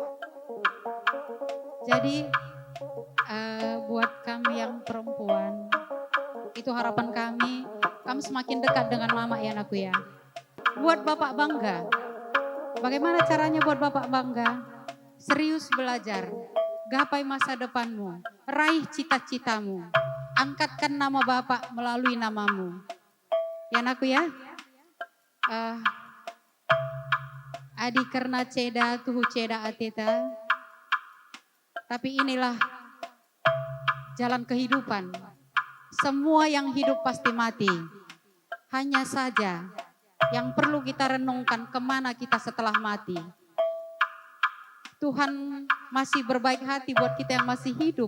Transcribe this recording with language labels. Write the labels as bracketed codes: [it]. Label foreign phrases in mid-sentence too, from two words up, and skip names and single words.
[id] Jadi buat kami yang perempuan itu harapan kami semakin dekat dengan mama ya anakku ya. Buat bapak bangga. Bagaimana caranya buat bapak bangga? Serius belajar. Gapai masa depanmu. Raih cita-citamu. Angkatkan nama bapak melalui namamu. Ya anakku ya. [btx] Adi karena ceda tuhu ceda ateta. [id] Tapi inilah jalan kehidupan. Semua yang hidup pasti mati. Hanya saja yang perlu kita renungkan kemana kita setelah mati. Tuhan masih berbaik hati buat kita yang masih hidup.